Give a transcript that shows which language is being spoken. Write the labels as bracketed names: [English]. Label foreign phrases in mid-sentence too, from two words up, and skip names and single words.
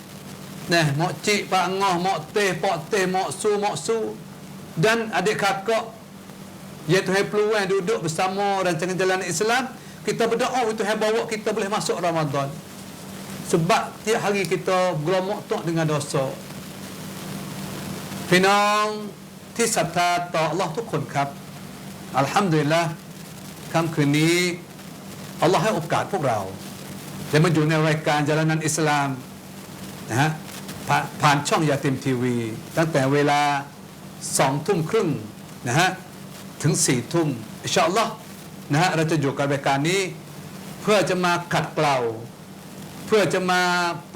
[Malay] Nah, mak cik, pak ngah, mak teh, pak teh, mak su, dan adik kakak, ya Tuhan peluang duduk bersama rancangan jalan Islam. Kita berdoa Tuhan bawa kita boleh masuk Ramadan. Sebab tiap hari kita gelomok tok dengan dosa. [Thai] Pinang ที่ศรัทธาต่อ Allah ทุกคนครับ Alhamdulillah ค่ำคืนนี้ Allah ให้โอกาสพวกเราได้มาอยู่ในรายการจalanan Islam นะฮะผ่านช่องยาติมทีวีตั้งแต่เวลา 20:30 นะฮะถึง 4:00 อินชาอัลลอฮ์นะฮะเราจะอยู่กับรายการนี้เพื่อจะมาขัดเกลา เพื่อจะมาป